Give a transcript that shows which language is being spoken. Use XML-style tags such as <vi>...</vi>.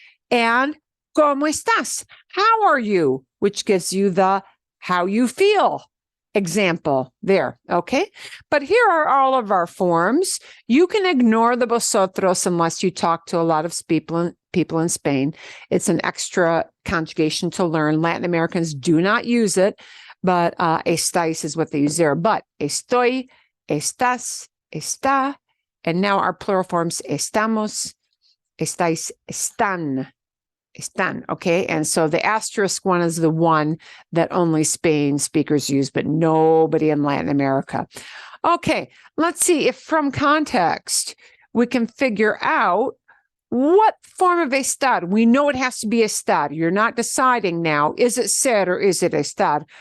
<en>And</en> <es>¿Cómo estás?</es> <en>How are you? Which gives you the how you feel example there, okay? But here are all of our forms. You can ignore the vosotros unless you talk to a lot of people in Spain. It's an extra conjugation to learn. Latin Americans do not use it, but estáis is what they use there. But estoy, estás, está, and now our plural forms estamos, estáis, están. Están, okay? And so the asterisk one is the one that only Spain speakers use, but nobody in Latin America. Okay, let's see if from context we can figure out what form of estar. We know it has to be estar. You're not deciding now, is it ser or is it estar?</en>